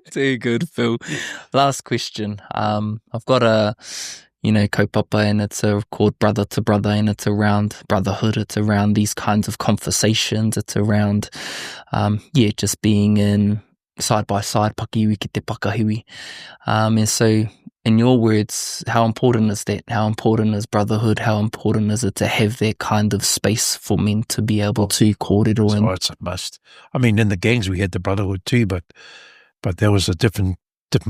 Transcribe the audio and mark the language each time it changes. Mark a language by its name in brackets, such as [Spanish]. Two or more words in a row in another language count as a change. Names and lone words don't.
[English] Too good, Phil. Last question. I've got a kaupapa, and it's called Brother to Brother, and it's around brotherhood. It's around these kinds of conversations. It's around, just being in side by side, [Māori] pakiwi ki te pakahiwi. [English] And so, in your words, how important is that? How important is brotherhood? How important is it to have that kind of space for men to be able to kōrero? So it's a must. I mean, in the gangs we had the brotherhood too, but there was a different flavour.